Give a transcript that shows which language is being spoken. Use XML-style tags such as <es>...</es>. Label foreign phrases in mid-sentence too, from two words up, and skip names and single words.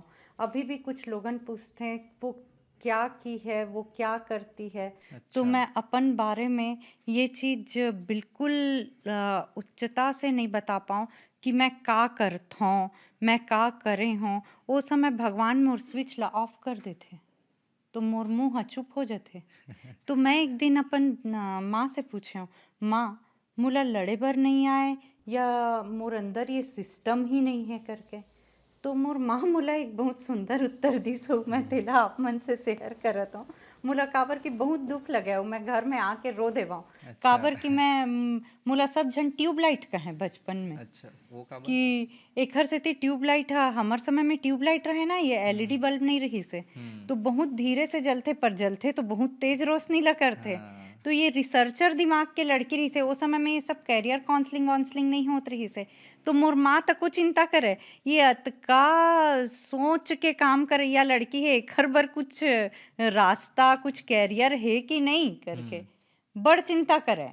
<hne>अभी भी कुछ लोगन पूछते हैं वो क्या की है, वो क्या करती है। तो अच्छा। मैं अपन बारे में ये चीज़ बिल्कुल उच्चता से नहीं बता पाऊँ कि मैं का करत हूँ, मैं का करे हूँ। वो समय भगवान मोर स्विच ला ऑफ कर देथे तो मोर मुँह ह चुप हो जाथे। तो मैं एक दिन अपन माँ से पूछ्यो, माँ मोला लड़े बर नहीं आए या मोर अंदर ये सिस्टम ही नहीं है करके। तो मोर माँ मोला एक बहुत सुंदर उत्तर दिस हो, मैं तेला आप मन से शेयर करत हूँ। मोला काबर की बहुत दुख लगे हो, मैं घर में आके रो देवा। अच्छा। काबर की मैं मोला सब झन ट्यूबलाइट कहे बचपन में अच्छा, वो काबर? कि एखर सेती ट्यूबलाइट ह हमर समय में ट्यूबलाइट रहे ना, ये एलईडी हुँ, बल्ब नहीं रही से। हुँ, तो बहुत धीरे से जलथे पर जलथे तो बहुत तेज रोशनी ला करथे। हाँ, तो ये रिसर्चर दिमाग के लड़की रही से, ओ समय में ये सब</hne> <en>career counselling</en> <hne>वाउंसलिंग नहीं होत रही से। तो मोर माँ तको चिंता करे, ये अतका सोच के काम करइया लड़की है, एखर बर कुछ रास्ता, कुछ कैरियर है कि नहीं करके बड़ चिंता करे।</hne>